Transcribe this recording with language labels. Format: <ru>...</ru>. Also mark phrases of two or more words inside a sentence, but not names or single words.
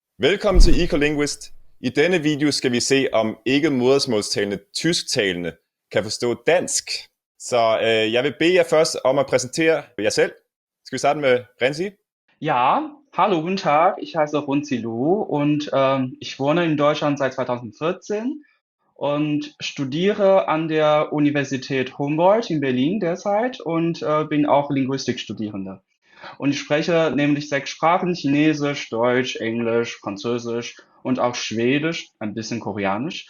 <da>Velkommen til Ecolinguist. I denne video skal vi se, om ikke modersmålstalende tysktalende kan forstå dansk. Så jeg vil bede jer først om at præsentere jer selv. Skal vi starte med Renzi?</da> <de>Ja, hallo, guten Tag. Ich heiße Runzi Lu und ich wohne in Deutschland seit 2014 und studiere an der Universität Humboldt in Berlin derzeit und bin auch Linguistikstudierende. Und ich spreche nämlich 6 Sprachen: Chinesisch, Deutsch, Englisch, Französisch und auch Schwedisch, ein bisschen Koreanisch.</de>